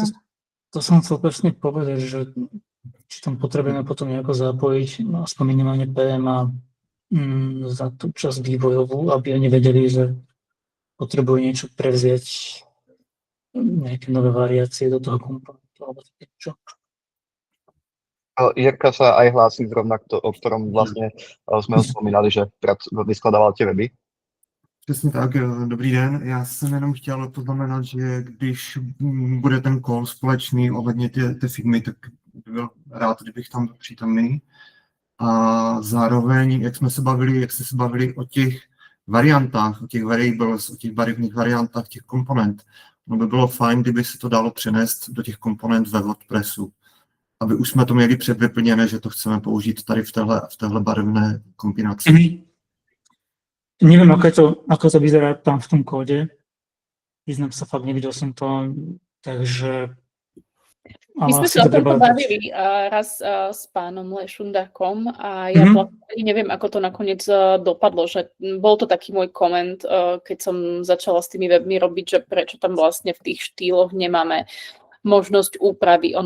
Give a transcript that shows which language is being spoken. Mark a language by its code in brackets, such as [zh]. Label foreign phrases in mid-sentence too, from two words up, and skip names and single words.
[sk] To som chcel presne povedať, že či tam potrebujeme potom nejako zapojiť, aspoň minimálne PMA za tú časť vývojovú, aby oni vedeli, že potrebujú niečo prevziať, nejaké nové variácie do toho komponentu, alebo čo. Jirka sa aj hlási zrovna, o ktorom vlastne sme ho spomínali, že vyskladával tie weby. [cs] Přesně tak, dobrý den. Já jsem jenom chtěl poznamenat, že když bude ten call společný ohledně té firmy, tak bych byl rád, kdybych tam byl přítomný. A zároveň, jak jste se bavili o těch variantách, o těch variables, o těch barevných variantách těch komponent, no by bylo fajn, kdyby se to dalo přenést do těch komponent ve WordPressu, aby už jsme to měli předvyplněné, že to chceme použít tady v téhle barevné kombinaci. [sk] Neviem, ako to vyzerá tam v tom kóde. Vyznám sa, fakt nevidel som to, takže... My sme sa o tomto bavili raz s pánom Lešundakom a ja vlastne neviem, ako to nakoniec dopadlo, že bol to taký môj koment, keď som začala s tými webmi robiť, že prečo tam vlastne v tých štýloch nemáme možnosť úpravy.